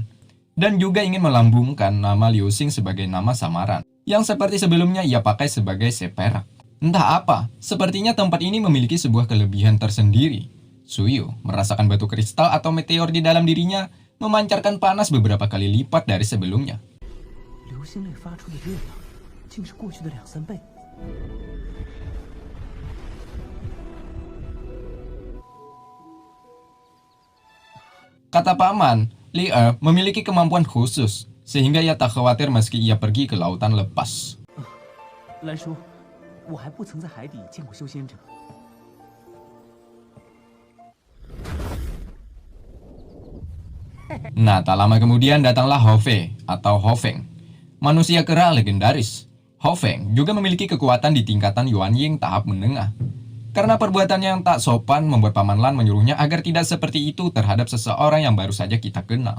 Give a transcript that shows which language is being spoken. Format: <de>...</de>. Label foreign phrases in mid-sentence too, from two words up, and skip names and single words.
<id>Dan juga ingin melambungkan nama Liu Xing sebagai nama samaran, yang seperti sebelumnya ia pakai sebagai seperak. Entah apa, sepertinya tempat ini memiliki sebuah kelebihan tersendiri. Suyu merasakan batu kristal atau meteor di dalam dirinya memancarkan panas beberapa kali lipat dari sebelumnya.</id> <zh>流星类发出的热量，竟是过去的2-3倍。</zh> <id>Kata Paman, Li memiliki kemampuan khusus, sehingga ia tak khawatir meski ia pergi ke lautan lepas.</id> <zh>兰叔，我还不曾在海底见过修仙者。</zh> <id>Nah, tak lama kemudian datanglah Hofei atau Hofeng, manusia kera legendaris. Hofeng juga memiliki kekuatan di tingkatan Yuanying tahap menengah. Karena perbuatannya yang tak sopan membuat Paman Lan menyuruhnya agar tidak seperti itu terhadap seseorang yang baru saja kita kenal.</id>